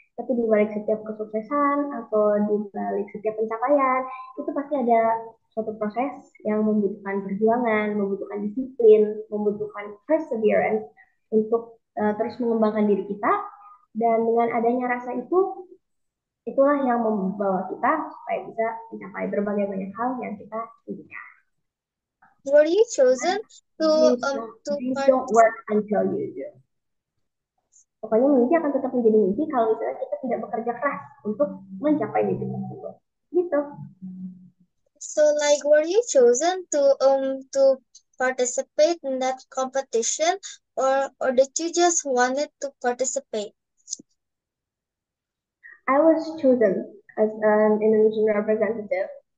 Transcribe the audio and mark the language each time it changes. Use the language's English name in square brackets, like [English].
[Indonesian] Tapi di balik setiap kesuksesan atau di balik setiap pencapaian, itu pasti ada suatu proses yang membutuhkan perjuangan, membutuhkan disiplin, membutuhkan perseverance untuk terus mengembangkan diri kita. Dan dengan adanya rasa itu, itulah yang membawa kita supaya bisa mencapai berbagai banyak hal yang kita inginkan. [English] Were you chosen to Dreams don't work until you do. [Indonesian] Pokoknya mimpi akan tetap menjadi mimpi kalau misalnya kita tidak bekerja keras untuk mencapai mimpi tersebut. Gitu. [English] So like, were you chosen to participate in that competition, or did you just wanted to participate? I was chosen as an Indonesian representative.